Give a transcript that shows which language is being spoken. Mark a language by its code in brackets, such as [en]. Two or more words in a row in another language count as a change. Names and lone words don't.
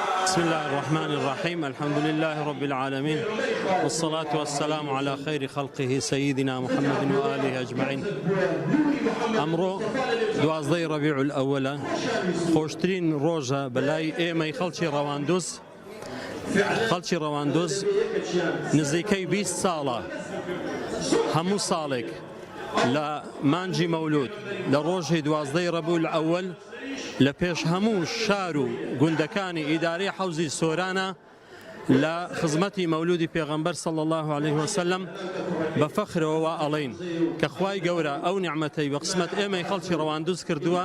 [ar] بسم الله الرحمن الرحيم. الحمد لله رب العالمين، والصلاة والسلام على خير خلقه سيدنا محمد وآله أجمعين. [ckb] أمرو دوازدەی ربيع الأول خوشترين روجا بلاي ئێمەی خەڵکی ڕەواندوز نزیکەی 20 ساڵە هەموو ساڵێک لە مانجی مەولود لە ڕۆژی دوازدەی رەبیع الأول لە پێش هەموو شار و گوندەکانی ئیدارەی حەوزی سۆرانە لە خزمەتی مەولودی پێغەمبەر [ar] صلی الله عليه وسلم [ckb] بە فەخرەوە ئەڵێین کە خوای گەورە ئەو نیعمەتەی بە قسمەت ئێمەی خەڵکی ڕەواندوز کردووە.